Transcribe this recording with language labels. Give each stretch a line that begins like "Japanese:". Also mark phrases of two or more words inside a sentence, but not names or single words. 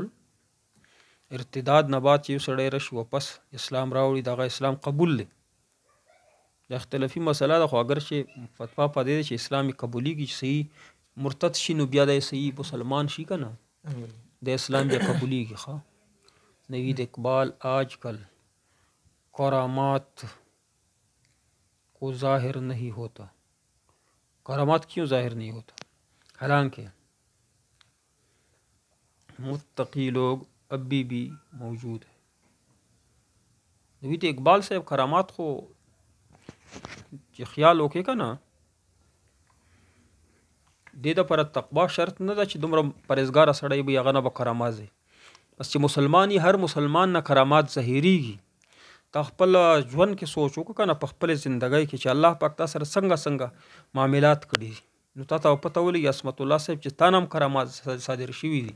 Pashto: ارتداد نه بعد چې یو سړی راشي واپس اسلام راوړي، دغه اسلام قبول دی. د اختلافي مسله ده، خو اگر چې فتوا په دې ده چې اسلام یې قبولیږي، چې صحیح مرتد شي نو بیا د صحیح مسلمان شي که نه، د اسلام بیا قبولیږي.
Urdu: نوید اقبال آج کل کرامات کو ظاہر نہیں ہوتا. کرامات کیوں ظاہر نہیں ہوتا؟ حالانکہ متقی لوگ ابھی بھی موجود ہے.
Pashto: نوید اقبال صاحب کرامات خو چې خیال وکړې که نه، دې دپاره تقوا شرط نه ده چې دومره پرهیزګاره سړی وي هغه نه به کرامات ځي. بس چې مسلمان هر مسلمان نه کرامات ظاهریږي. تا خپل ژوند کې سوچ وکړه که نه په خپلې زندګۍ کې چې الله پاک تا سره څنګه معاملات کړي نو تا ته پته ولګي عصمت الله صاحب چې تا نه هم کرامات صادر شوي دي.